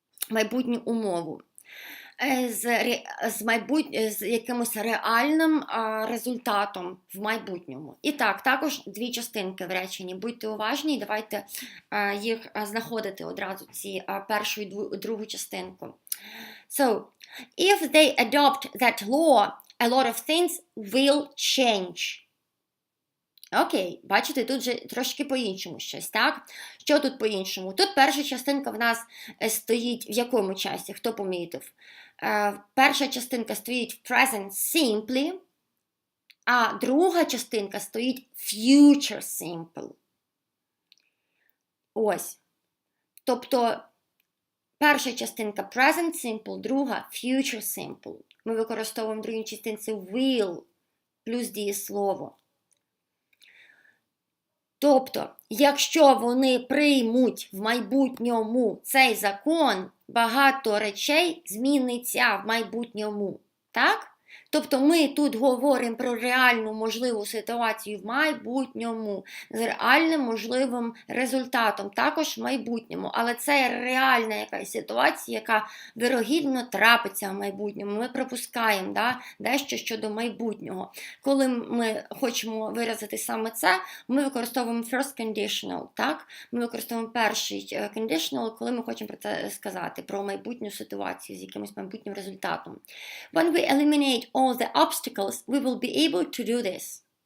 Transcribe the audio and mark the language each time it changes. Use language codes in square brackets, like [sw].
[uk] Майбутню умову. З якимось реальним результатом в майбутньому. І так, також дві частинки в реченні. Будьте уважні, давайте їх знаходити одразу, ці першу і другу частинку. [en] So, if they adopt that law, a lot of things will change. [uk] Окей, бачите, тут же трошки по-іншому щось, так? Що тут по-іншому? Тут перша частинка в нас стоїть в якому часі? Хто помітив? Перша частинка стоїть в present simply, а друга частинка стоїть future simple. Ось. Тобто, перша частинка present simple, друга future simple. Ми використовуємо в другій частинці will плюс дієслово. Тобто, якщо вони приймуть в майбутньому цей закон, багато речей зміниться в майбутньому, так? Тобто ми тут говоримо про реальну можливу ситуацію в майбутньому, з реальним можливим результатом, також в майбутньому. Але це реальна якась ситуація, яка вирогідно трапиться в майбутньому. Ми припускаємо, да, дещо щодо майбутнього. Коли ми хочемо виразити саме це, ми використовуємо first conditional, так? Ми використовуємо перший conditional, коли ми хочемо про це сказати, про майбутню ситуацію з якимось майбутнім результатом. [en] When we eliminate all the obstacles, we will be able to do this.